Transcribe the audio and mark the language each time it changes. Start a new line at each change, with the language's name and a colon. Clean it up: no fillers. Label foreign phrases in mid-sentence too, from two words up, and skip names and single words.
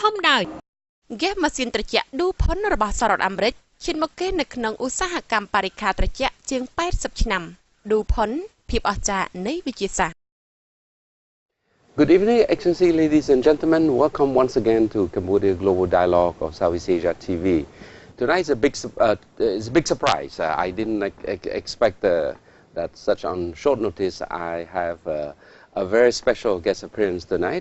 Khmer: ហើយ Gas ម៉ាស៊ីនត្រជាក់ឌូផុនរបស់សហរដ្ឋអាមេរិកឈានមកគេនៅក្នុងឧស្សាហកម្មបរិក្ខារត្រជាក់ជាង80ឆ្នាំឌូផុនភាពអស្ចារ្យនៃវិទ្យាសាស្ត្រ
English: Good evening, Excellency, ladies and gentlemen. Welcome once again to Cambodia Global Dialogue of Southeast Asia TV. Tonight is a big surprise. I didn't expect that such on short notice. I have a very special guest appearance tonight.